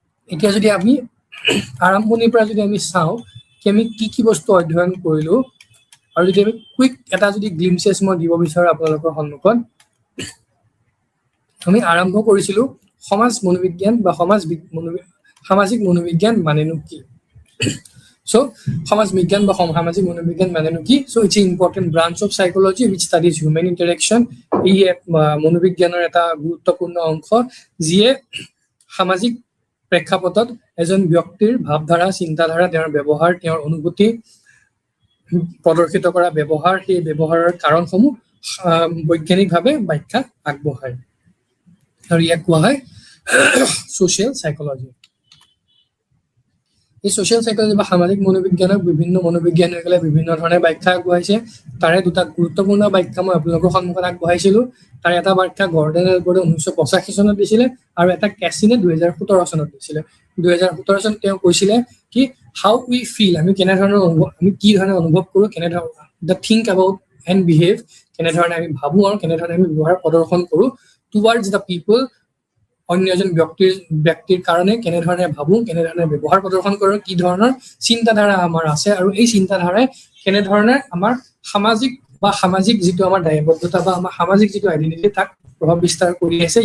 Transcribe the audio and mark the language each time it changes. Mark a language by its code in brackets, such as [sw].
[as] এতিয়া যদি আমি আৰম্ভণিৰ পৰা যদি আমি চাওঁ কি আমি কি বস্তু অধ্যয়ন কৰিলো, আৰু যদি আমি কুইক এটা যদি গ্লিমচেছ মই দিব বিচাৰো আপোনালোকৰ সন্মুখত, আমি আৰম্ভ কৰিছিলো সমাজ মনোবিজ্ঞান বা সামাজিক মনোবিজ্ঞান মানেনো কি। চ' সমাজ বিজ্ঞান বা সামাজিক মনোবিজ্ঞান মানেনো কি? [en] So' it's important branch of psychology which studies human interaction. [as] ই মনোবিজ্ঞানৰ এটা গুৰুত্বপূৰ্ণ অংশ, যিয়ে সামাজিক প্ৰেক্ষাপটত এজন ব্যক্তিৰ ভাৱধাৰা, চিন্তাধাৰা, তেওঁৰ ব্যৱহাৰ, তেওঁৰ অনুভূতি, প্ৰদৰ্শিত কৰা ব্যৱহাৰ, সেই ব্যৱহাৰৰ কাৰণসমূহ বৈজ্ঞানিকভাৱে ব্যাখ্যা আগবঢ়ায়, আৰু ইয়াক কোৱা হয় ছ'চিয়েল সাইকোলজি। এই ছ'চিয়েল সাইকোলজি বা সামাজিক মনোবিজ্ঞানক বিভিন্ন মনোবিজ্ঞানীসকলে বিভিন্ন ধৰণে ব্যাখ্যা আগবঢ়াইছে। তাৰে দুটা গুৰুত্বপূৰ্ণ ব্যাখ্যা মই আপোনালোকৰ সন্মুখত আগবঢ়াইছিলো। তাৰে এটা ব্যাখ্যা গৰ্ডন এলপৰ্টে 1985 চনত দিছিলে, আৰু এটা কেচিনে 2017 চনত দিছিলে। 2017 চনত তেওঁ কৈছিলে কি [en] how we feel, [as] আমি কেনেধৰণৰ আমি কি ধৰণে অনুভৱ কৰোঁ, কেনেধৰণৰ [en] the think about and behave, [as] কেনেধৰণে আমি ভাবোঁ আৰু কেনেধৰণে আমি ব্যৱহাৰ প্ৰদৰ্শন কৰোঁ [en] towards the people, [as] অন্য এজন ব্যক্তিৰ কাৰণে কেনেধৰণে ভাবোঁ, কেনেধৰণে ব্যৱহাৰ প্ৰদৰ্শন কৰোঁ, কি ধৰণৰ চিন্তাধাৰা আমাৰ আছে, আৰু এই চিন্তাধাৰাই কেনেধৰণে আমাৰ সামাজিক যিটো আমাৰ দায়বদ্ধতা বা আমাৰ সামাজিক যিটো আইডেণ্টিটি তাক প্ৰভাৱ বিস্তাৰ কৰি আছে।